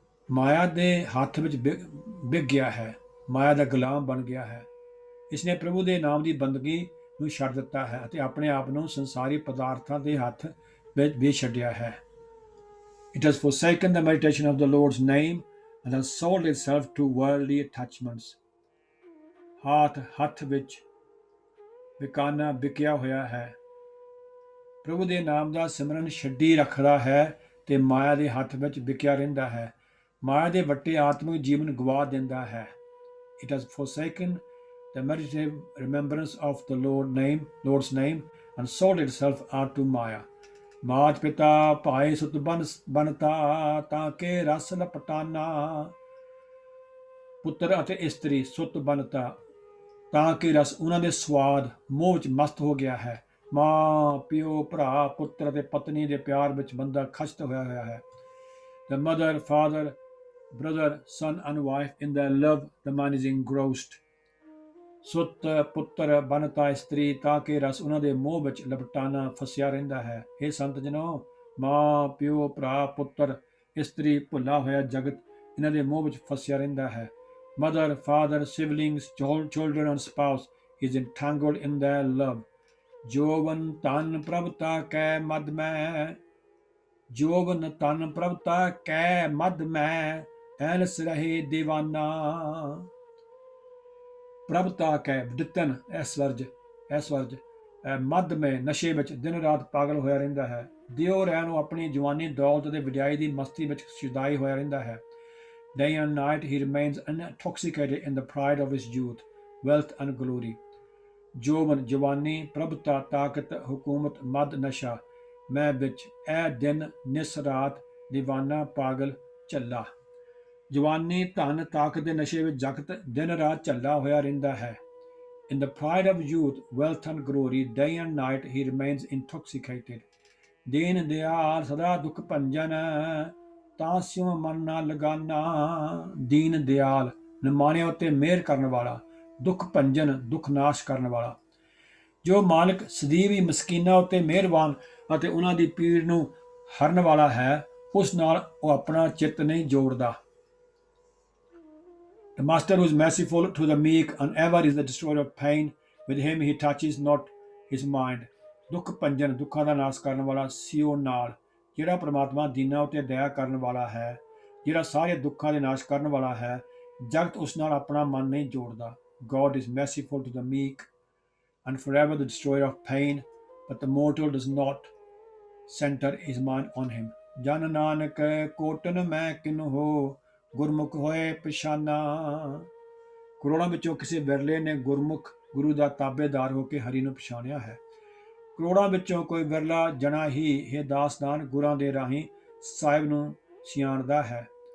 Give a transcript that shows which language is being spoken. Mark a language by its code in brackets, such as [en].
[pa] ਮਾਇਆ ਦੇ ਹੱਥ ਵਿੱਚ ਵਿਗ ਗਿਆ ਹੈ, ਮਾਇਆ ਦਾ ਗੁਲਾਮ ਬਣ ਗਿਆ ਹੈ। ਇਸਨੇ ਪ੍ਰਭੂ ਦੇ ਨਾਮ ਦੀ ਬੰਦਗੀ ਨੂੰ ਛੱਡ ਦਿੱਤਾ ਹੈ ਅਤੇ ਆਪਣੇ ਆਪ ਨੂੰ ਸੰਸਾਰੀ ਪਦਾਰਥਾਂ ਦੇ ਹੱਥ ਵਿੱਚ ਵੇਚ ਛੱਡਿਆ ਹੈ। [en] It has forsaken the meditation of the Lord's name and has sold itself to worldly attachments. [pa] ਹੱਥ ਵਿੱਚ ਵਿਕਾਨਾ ਵਿਕਿਆ ਹੋਇਆ ਹੈ। ਪ੍ਰਭੂ ਦੇ ਨਾਮ ਦਾ ਸਿਮਰਨ ਛੱਡੀ ਰੱਖਦਾ ਹੈ ਤੇ ਮਾਇਆ ਦੇ ਹੱਥ ਵਿੱਚ ਵਿਕਿਆ ਰਹਿੰਦਾ ਹੈ। ਮਾਇਆ ਦੇ ਵੱਟੇ ਆਤਮਿਕ ਜੀਵਨ ਗਵਾ ਦਿੰਦਾ ਹੈ। [en] It has forsaken the meditative remembrance of the Lord's name, and sold itself out to Maya. [pa] ਮਾਤ ਪਿਤਾ ਭਾਏ ਸੁਤ ਬਨਤਾ ਤਾਂ ਕੇ ਰਸ ਲਪਟਾਨਾ ਪੁੱਤਰ ਅਤੇ ਇਸਤਰੀ ਸੁਤ ਬਨਤਾ ਤਾਂ ਕਿ ਰਸ ਉਹਨਾਂ ਦੇ ਸਵਾਦ ਮੋਹ ਵਿੱਚ ਮਸਤ ਹੋ ਗਿਆ ਹੈ। ਮਾਂ ਪਿਓ ਭਰਾ ਪੁੱਤਰ ਅਤੇ ਪਤਨੀ ਦੇ ਪਿਆਰ ਵਿੱਚ ਬੰਦਾ ਖਚਤ ਹੋਇਆ ਹੈ। [en] The mother, father, brother, son and wife in their love, the man is engrossed. [pa] ਸੁੱਤ ਪੁੱਤਰ ਬਨਤਾ ਇਸਤਰੀ ਤਾਂ ਕਿ ਰਸ ਉਹਨਾਂ ਦੇ ਮੋਹ ਵਿੱਚ ਲਪਟਾਨਾ ਫਸਿਆ ਰਹਿੰਦਾ ਹੈ। ਇਹ ਸੰਤ ਜਨੋ, ਮਾਂ ਪਿਓ ਭਰਾ ਪੁੱਤਰ ਇਸਤਰੀ ਭੁੱਲਾ ਹੋਇਆ ਜਗਤ ਇਹਨਾਂ ਦੇ ਮੋਹ ਵਿੱਚ ਫਸਿਆ ਰਹਿੰਦਾ ਹੈ। [en] Mother, father, siblings, children and spouse is entangled in their love. [pa] Jovan ਤਨ ਪ੍ਰਭਤਾ ਕੈ ਮਦ ਮੈਂ, ਜੋਵਨ ਤਨ ਪ੍ਰਭਤਾ ਕੈ ਮਦ ਮੈਂ, ਐਨਸ ਰਹੇ ਦੀਵਾਨਾ। ਪ੍ਰਭਤਾ ਕੈ ਦਿੱਤਨ ਐਸਵਰਜ ਮਦ ਮੈਂ ਨਸ਼ੇ ਵਿੱਚ ਦਿਨ ਰਾਤ ਪਾਗਲ ਹੋਇਆ ਰਹਿੰਦਾ ਹੈ। ਦਿਓ ਰਹਿਣ ਨੂੰ ਆਪਣੀ ਜਵਾਨੀ ਦੌਲਤ ਅਤੇ ਵਡਿਆਈ ਦੀ ਮਸਤੀ ਵਿੱਚ ਸ਼ੁਦਾਈ ਹੋਇਆ ਰਹਿੰਦਾ ਹੈ। [en] Day and night he remains intoxicated in the pride of his youth, wealth and glory. [pa] Jovan ਜਵਾਨੀ, ਪ੍ਰਭਤਾ ਤਾਕਤ, ਹੁਕੂਮਤ, ਮਦ ਨਸ਼ਾ, ਮੈਂ ਵਿੱਚ ਇਹ ਦਿਨ ਨਿਸ ਰਾਤ ਦੀਵਾਨਾ ਪਾਗਲ ਝੱਲਾ। ਜਵਾਨੀ ਧਨ ਤਾਕਤ ਦੇ ਨਸ਼ੇ ਵਿੱਚ ਜਗਤ ਦਿਨ ਰਾਤ ਝੱਲਾ ਹੋਇਆ ਰਹਿੰਦਾ ਹੈ। [en] In the pride of youth, wealth and glory, day and night he remains intoxicated. [pa] Deen Dayal ਸਦਾ ਦੁੱਖ ਭੰਜਨ ਤਾਂ ਸਿਉ ਮਨ ਨਾ ਲਗਾਨਾ। ਦੀਨ ਦਿਆਲ ਨਿਮਾਣਿਆਂ ਉੱਤੇ ਮਿਹਰ ਕਰਨ ਵਾਲਾ, ਦੁੱਖ ਭੰਜਨ ਦੁੱਖ ਨਾਸ਼ ਕਰਨ ਵਾਲਾ। ਜੋ ਮਾਲਕ ਸਦੀਵ ਹੀ ਮਸਕੀਨਾਂ ਉੱਤੇ ਮਿਹਰਬਾਨ ਅਤੇ ਉਹਨਾਂ ਦੀ ਪੀੜ ਨੂੰ ਹਰਨ ਵਾਲਾ ਹੈ, ਉਸ ਨਾਲ ਉਹ ਆਪਣਾ ਚਿੱਤ ਨਹੀਂ ਜੋੜਦਾ। [en] The master who is merciful to the meek and ever is the destroyer of pain, with him he touches not his mind. [pa] ਦੁੱਖ ਭੰਜਨ ਦੁੱਖਾਂ ਦਾ ਨਾਸ਼ ਕਰਨ ਵਾਲਾ ਸਿਓ ਨਾਲ, ਜਿਹੜਾ ਪ੍ਰਮਾਤਮਾ ਦੀਨਾਂ ਉੱਤੇ ਦਇਆ ਕਰਨ ਵਾਲਾ ਹੈ, ਜਿਹੜਾ ਸਾਰੇ ਦੁੱਖਾਂ ਦੇ ਨਾਸ਼ ਕਰਨ ਵਾਲਾ ਹੈ, ਜਗਤ ਉਸ ਨਾਲ ਆਪਣਾ ਮਨ ਨਹੀਂ ਜੋੜਦਾ। [en] God is merciful to the meek and forever the destroyer of pain, but the mortal does not center his mind on him. [pa] ਜਨ ਨਾਨਕ ਕੋਟਨ ਮੈਂ ਕਿਨਹੋ ਗੁਰਮੁਖ ਹੋਏ ਪਛਾਨਾ। ਕਰੋੜਾਂ ਵਿੱਚੋਂ ਕਿਸੇ ਵਿਰਲੇ ਨੇ ਗੁਰਮੁਖ ਗੁਰੂ ਦਾ ਤਾਬੇਦਾਰ ਹੋ ਕੇ ਹਰੀ ਨੂੰ ਪਛਾਣਿਆ ਹੈ। ਕਰੋੜਾਂ ਵਿੱਚੋਂ ਕੋਈ ਵਿਰਲਾ ਜਣਾ ਹੀ ਇਹ ਦਾਸਦਾਨ ਗੁਰਾਂ ਦੇ ਰਾਹੀਂ ਸਾਹਿਬ ਨੂੰ ਸਿਆਣਦਾ ਹੈ।